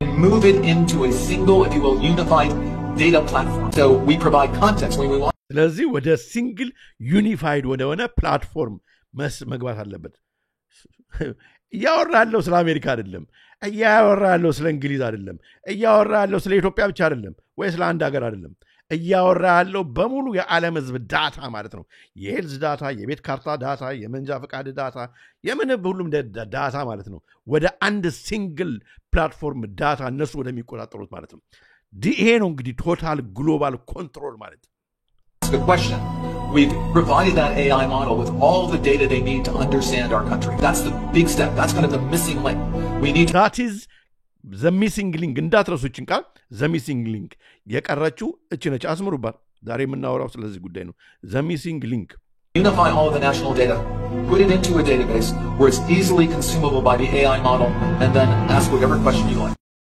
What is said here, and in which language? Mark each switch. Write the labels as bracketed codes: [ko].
[en] Move it into a single, if you will, unified data platform. So we provide context when we want. [am] ስለዚህ ወደ ሲንግል ዩኒፋይድ ወደሆነ ፕላትፎርም መግባት አለበት። እያወራለሁ ስለ አሜሪካ አይደለም፣ እያወራለሁ ስለ እንግሊዝ አይደለም፣ እያወራለሁ ስለ ኢትዮጵያ ብቻ አይደለም ወይ ስለ አንድ ሀገር አይደለም። እያወራለሁ በሙሉ የዓለም ህዝብ ዳታ ማለት ነው። የሄልዝ ዳታ፣ የቤት ካርታ ዳታ፣ የመንጃ ፈቃድ ዳታ፣ የምን ሁሉም ዳታ ማለት ነው። ወደ አንድ ሲንግል ፕላትፎርም ዳታ እነሱ ወደሚቆጣጠሩት ማለት ነው። ይሄ ነው እንግዲህ ቶታል ግሎባል ኮንትሮል ማለት ነው። [en] The question. We've provided that AI model with all the data they need to understand our country. That's the big step. That's kind of the missing link. We need. That is the missing link. [am] እንዳትረሱችን ቃል [en] the missing link [am] የቀረችው እቺ ነች። አስምሩባት። ዛሬ የምናወራው ስለዚህ ጉዳይ ነው። the missing link. [en] Unify all of the national data, put it into a database where it's easily consumable by the AI model, and then ask whatever question you like.